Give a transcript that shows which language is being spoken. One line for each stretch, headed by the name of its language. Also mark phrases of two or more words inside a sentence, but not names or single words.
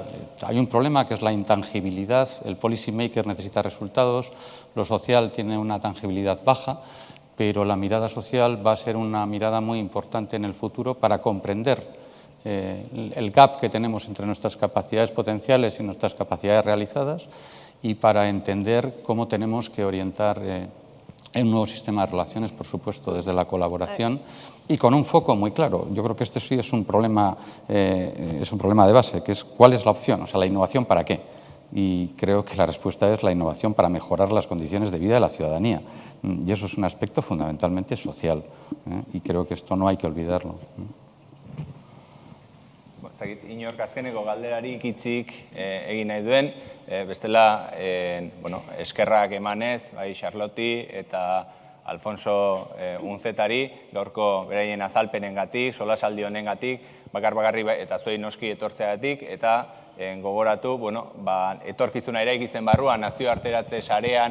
Spanish: Hay un problema que es la intangibilidad, el policy maker necesita resultados, lo social tiene una tangibilidad baja, pero la mirada social va a ser una mirada muy importante en el futuro para comprender el gap que tenemos entre nuestras capacidades potenciales y nuestras capacidades realizadas, y para entender cómo tenemos que orientar un nuevo sistema de relaciones, por supuesto, desde la colaboración y con un foco muy claro. Yo creo que este sí es un problema de base, que es cuál es la opción, o sea, la innovación para qué. Y creo que la respuesta es la innovación para mejorar las condiciones de vida de la ciudadanía. Y eso es un aspecto fundamentalmente social, y creo que esto no hay que olvidarlo.
Basque: Inork azkeneko galderarik hitzik egin nahi duen, bestela eskerrak emanez, bai Charlotti eta Alfonso Unzetari, gaurko beraien azalpenengatik, solasaldi honengatik, bakarri eta zuei noski etortzeagatik, eta gogoratu, etorkizuna eraikitzen barruan, nazioarteratze sarean,